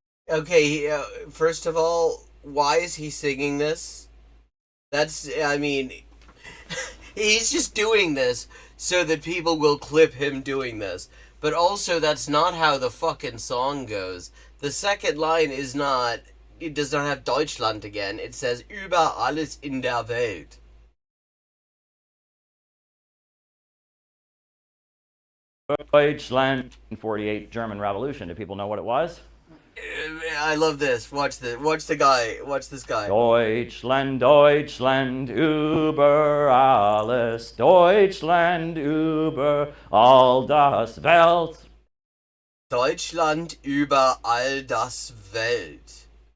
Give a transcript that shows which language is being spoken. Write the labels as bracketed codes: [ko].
[en] Okay, first of all, why is he singing this? I mean, he's just doing this so that people will clip him doing this. But also, that's not how the fucking song goes. The second line is not, it does not have Deutschland again. It says [de] über alles in der Welt. [en] Deutschland, 48 German Revolution. Do people know what it was? I love this. Watch the guy. Watch this guy. [de] Deutschland, Deutschland, über alles. Deutschland, über all das Welt. Deutschland über all das Welt.